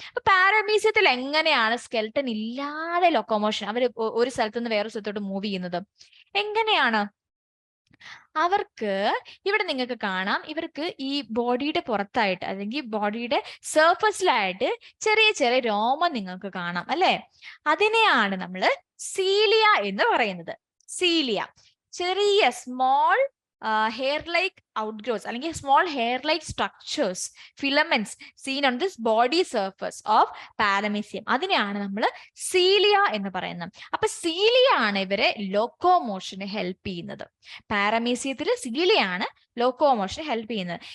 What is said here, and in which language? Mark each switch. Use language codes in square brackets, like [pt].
[ml] അപ്പൊ പാരമീസിയത്തിൽ എങ്ങനെയാണ് സ്കെൽട്ടൺ ഇല്ലാതെ ലൊക്കോമോഷൻ, അവർ ഒരു സ്ഥലത്ത് നിന്ന് വേറൊരു സ്ഥലത്തോട്ട് മൂവ് ചെയ്യുന്നത് എങ്ങനെയാണ്? അവർക്ക് ഇവിടെ നിങ്ങൾക്ക് കാണാം, ഇവർക്ക് ഈ ബോഡിയുടെ പുറത്തായിട്ട് അല്ലെങ്കിൽ ബോഡിയുടെ സർഫസിലായിട്ട് ചെറിയ ചെറിയ രോമം നിങ്ങൾക്ക് കാണാം അല്ലെ. അതിനെയാണ് നമ്മൾ സീലിയ എന്ന് പറയുന്നത്. സീലിയ, ചെറിയ [en] small hair like outgrowths [ml] അല്ലെങ്കിൽ [en] small hair like structures, filaments seen on this body surface of paramecium. [ml] അതിനെയാണ് നമ്മൾ സീലിയ എന്ന് പറയുന്നത്. അപ്പൊ സീലിയ ആണ് ഇവരെ ലോക്കോമോഷന് ഹെൽപ്പ് ചെയ്യുന്നത്. പാരമീസിയത്തിൽ സീലിയ ആണ് ലോക്കോമോഷന് ഹെൽപ്പ് ചെയ്യുന്നത്.